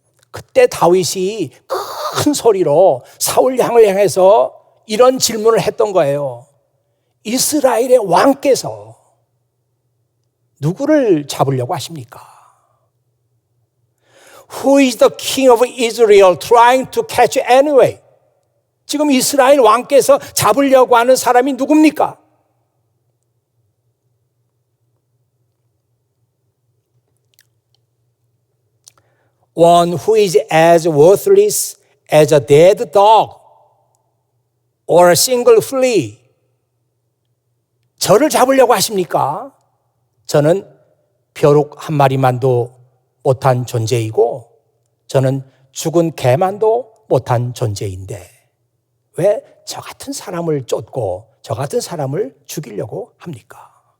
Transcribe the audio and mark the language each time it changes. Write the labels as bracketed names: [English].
[Korean] 그때 다윗이 큰 소리로 사울 왕을 향해서 이런 질문을 했던 거예요. 이스라엘의 왕께서 누구를 잡으려고 하십니까? [English] Who is the king of Israel trying to catch anyway? [Korean] 지금 이스라엘 왕께서 잡으려고 하는 사람이 누굽니까? [English] One who is as worthless as a dead dog or a single flea. [Korean] 저를 잡으려고 하십니까? 저는 벼룩 한 마리만도 못한 존재이고 저는 죽은 개만도 못한 존재인데 왜 저 같은 사람을 쫓고 저 같은 사람을 죽이려고 합니까?